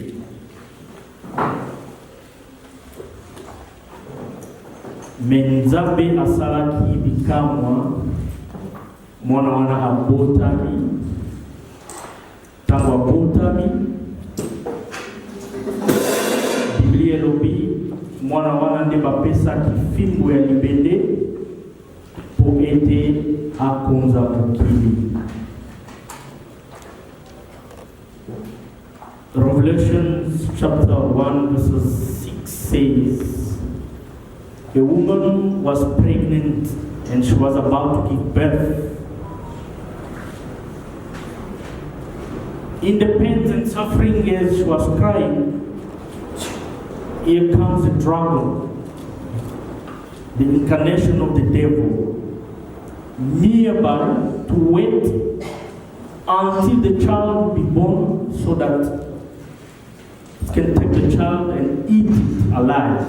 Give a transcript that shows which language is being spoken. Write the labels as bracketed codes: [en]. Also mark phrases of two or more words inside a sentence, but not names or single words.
[ln] Nzambe asalaki bikamwa mwana wana abotami tangu abotami Biblia elobi mwana wana nde bapesaki fimbo ya libende po ete akonza mokili. [en] Revelation chapter 1 verses 6 says, a woman was pregnant and she was about to give birth. In the pains and suffering as she was crying, here comes the dragon, the incarnation of the devil, nearby to wait until the child be born so that he can take the child and eat it alive.